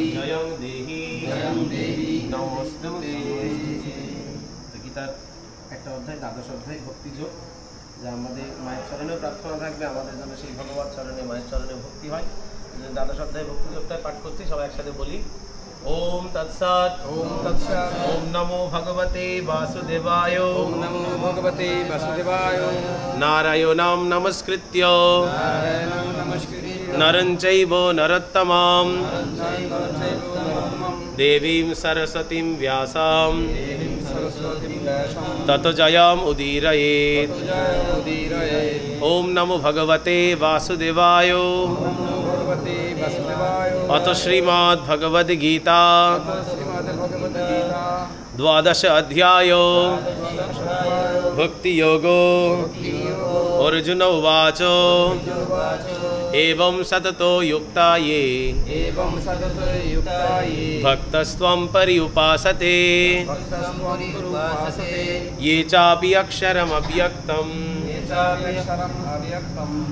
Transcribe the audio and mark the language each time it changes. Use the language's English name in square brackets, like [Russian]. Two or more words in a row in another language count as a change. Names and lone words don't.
[Sanskrit] জয়ং দেহি, জয়ং দেবী, নমস্তুতে। [Bangla] গীতার একটা অধ্যায়, দ্বাদশ অধ্যায় ভক্তিযোগ, যা আমাদের মায়ের চরণেও প্রার্থনা থাকবে, আমাদের জন্য সেই ভগবত চরণে মায়ের চরণে ভক্তি হয়। দ্বাদশ অধ্যায় ভক্তিযোগটা পাঠ করছি, সবাই একসাথে বলি। [Sanskrit] ওম তৎসৎ। ওম তৎসৎ। ওম নমো ভগবতে বাসুদেবায়। ওম নমো ভগবতে বাসুদেবায়। নারায়ণং নমস্কৃত্য নারায়ণং নমস্কৃত্য নরং চৈব নরোত্তমং চৈব নরোত্তমং দেবীং সরস্বতীং ব্যাসং দেবীং সরস্বতীং ব্যাসং ততো জয়ং উদীরয়েৎ। উদীরয়েৎ। ওম নমো ভগবতে বাসুদেবায়। ওম নমো ভগবতে বাসুদেবায়। অত শ্রীমদ্ ভগবদ গীতা শ্রীমদ্ভগবদ্গীতা দ্বাদশ অধ্যায় ভক্তি যোগো। অর্জুন উবাচ एवं सततो युक्ता ये एवं सततो युक्ता ये भक्तस्त्वं पर्युपासते भक्तस्त्वं पर्युपासते ये चापि अक्षरमव्यक्तं ये चाप्यक्षरम् अव्यक्तं